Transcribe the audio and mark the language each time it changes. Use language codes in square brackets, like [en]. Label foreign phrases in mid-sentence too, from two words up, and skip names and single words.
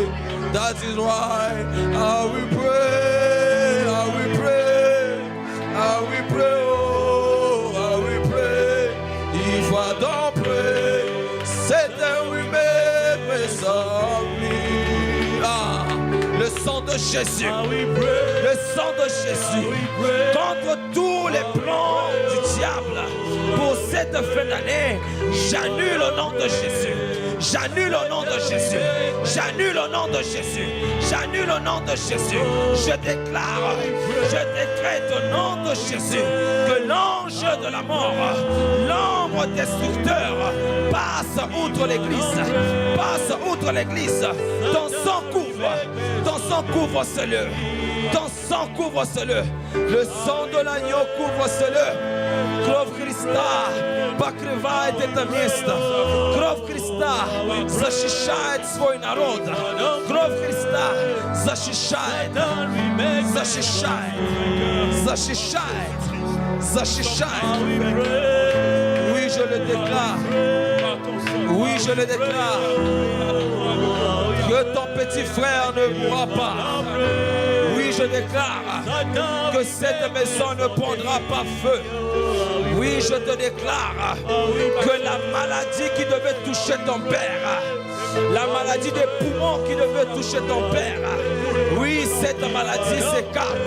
[en] That is why I will pray, I will pray, I will pray, oh, I will pray. If I don't pray, Satan will make me sorry. [fr] Ah, le sang de Jésus, le sang de Jésus, contre tous les plans du diable pour cette fin d'année, j'annule au nom de Jésus. J'annule au nom de Jésus. J'annule au nom de Jésus. J'annule au nom de Jésus. Je déclare, je décrète au nom de Jésus que l'ange de la mort, l'ombre destructeur, passe outre l'église. Passe outre l'église. Ton sang couvre ce lieu. Ton sang couvre ce lieu. Le sang de l'agneau couvre ce lieu. [ru] Кровь Христа покрывает это место. Кровь Христа защищает свой народ. Кровь Христа защищает, защищает, защищает, защищает. [fr] Oui, je le déclare. Oui, je le déclare. Que ton petit frère ne mourra pas. Oui, je déclare que cette maison ne prendra pas feu. Oui, je te déclare que la maladie qui devait toucher ton père, la maladie des poumons qui devait toucher ton père, oui, cette maladie s'écarte.